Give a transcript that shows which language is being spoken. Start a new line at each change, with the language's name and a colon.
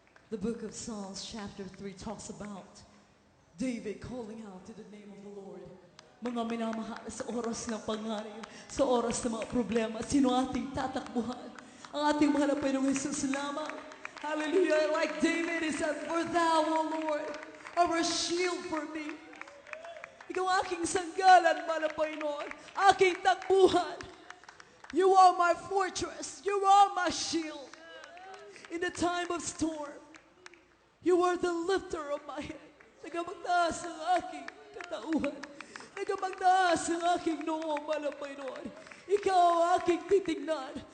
English: The book of Psalms chapter 3 talks about David calling out to the name of the Lord.
Filipino: Mga minamahal, sa oras ng panganib, sa oras ng mga problema, sino ating tatakbuhan? Ang ating mahal na Panginoong Jesus lamang. Hallelujah.
English: Like David, he said, "For thou, O Lord, are a shield for me."
Filipino: Ikaw aking sanggalan, mahal na Panginoon, aking takbuhan.
English: You are my fortress. You are my shield. In the time of storm, you are the lifter of my head.
Filipino: Nagamagtaas ang aking katauhan. Nagamagtaas ang aking noo, mahal na Panginoon. Ikaw ang aking titignan.